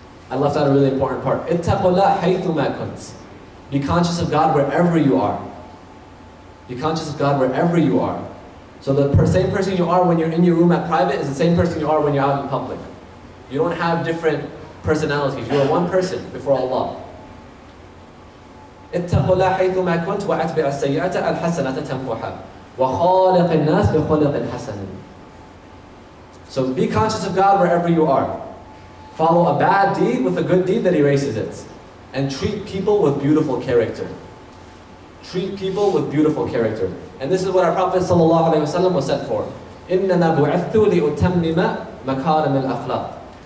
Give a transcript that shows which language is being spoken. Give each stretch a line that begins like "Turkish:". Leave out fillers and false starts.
English: I left out a really important part.
Arabic: Ittaqullah haythu ma kunt.
English: Be conscious of God wherever you are. Be conscious of God wherever you are. So the same person you are when you're in your room at private is the same person you are when you're out in public. You don't have different personalities. You are one person before Allah.
Arabic: اتقوا الله حيثما كنت وأتبع السيئة الحسنة تمحها وخالق الناس بخلق حسن.
English: So be conscious of God wherever you are. Follow a bad deed with a good deed that erases it. And treat people with beautiful character. Treat people with beautiful character. And this is what our Prophet ﷺ was sent for.
Arabic: إِنَّمَا بُعِثْتُ لِأُتَمِّمَ مَكَارِمِ الْأَخْلَاقِ.